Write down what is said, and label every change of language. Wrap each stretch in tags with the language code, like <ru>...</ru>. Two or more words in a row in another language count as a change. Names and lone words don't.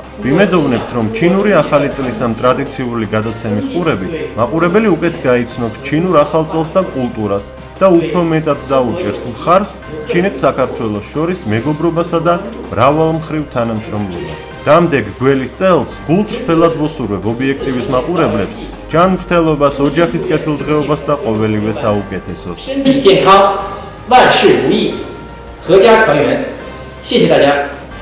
<ka>ვიმედოვნებთ, რომ ჩინური ახალი წლის ამ ტრადიციული გადაცემის ყურებით მაყურებელი უკეთ გაიცნობს ჩინურ ახალ წელს და კულტურას და უფრო მეტად დაუჭერს მხარს ჩინეთ-საქართველოს შორის მეგობრობასა და მრავალმხრივ თანამშრომლობას. დამდეგ გველის წელს გულწრფელად ვუსურვებ ობიექტივის მაყურებლებს ჯანმრთელობას, ოჯახის კეთილდღეობას და ყოველივე საუკეთესოს.</ka> <zh>身体健康，万事如意，阖家团圆。谢谢大家。</zh>